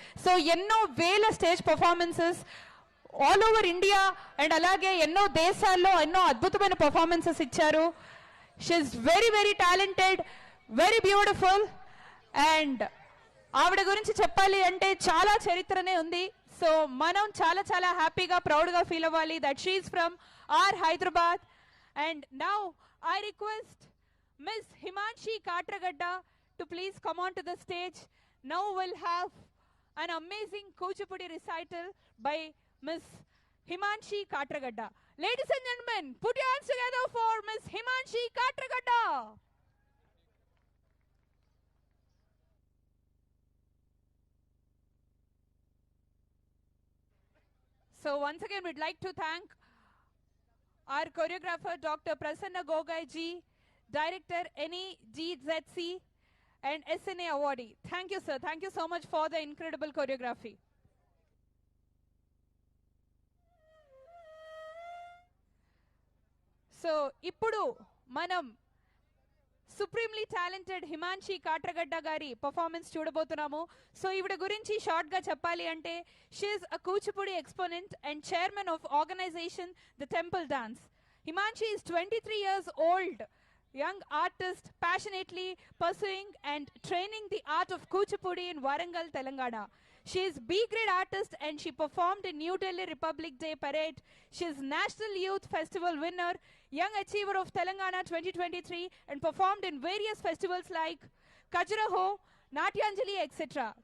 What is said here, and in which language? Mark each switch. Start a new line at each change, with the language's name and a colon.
Telugu: So ఎన్నో వేల stage performances all over India and అలాగే ఎన్నో దేశాల్లో ఎన్నో అద్భుతమైన పర్ఫార్మెన్సెస్ ఇచ్చారు.
English: She is very very talented, very beautiful.
Telugu: And ఆవిడ గురించి చెప్పాలి అంటే చాలా చరిత్రనే ఉంది. సో మనం చాలా చాలా హ్యాపీగా ప్రౌడ్గా ఫీల్ అవ్వాలి
English: That she is from our Hyderabad. And now I request Miss Himanshi Katragadda to please come on to the stage. Now we'll have an amazing Kuchipudi recital by Miss Himanshi Katragadda. Ladies and gentlemen, put your hands together for Miss Himanshi Katragadda. So once again, we'd like to thank our choreographer, Dr. Prasanna Gogai ji, director NEGZC, and SNA awardee. Thank you, sir. Thank you so much for the incredible choreography.
Telugu: So, ఇప్పుడు మనం supremely talented Himanshi Katragadda గారి performance చూడబోతున్నాము. So ఈవిడ గురించి short గా చెప్పాలి అంటే
English: She is a Kuchipudi exponent and chairman of organisation the temple dance. Himanshi is 23 years old, young artist passionately pursuing and training the art of Kuchipudi in Warangal, Telangana. She is B-grade artist and she performed in New Delhi Republic Day Parade. She is National Youth Festival winner, Young Achiever of Telangana 2023 and performed in various festivals like Khajuraho, Natyanjali, etc.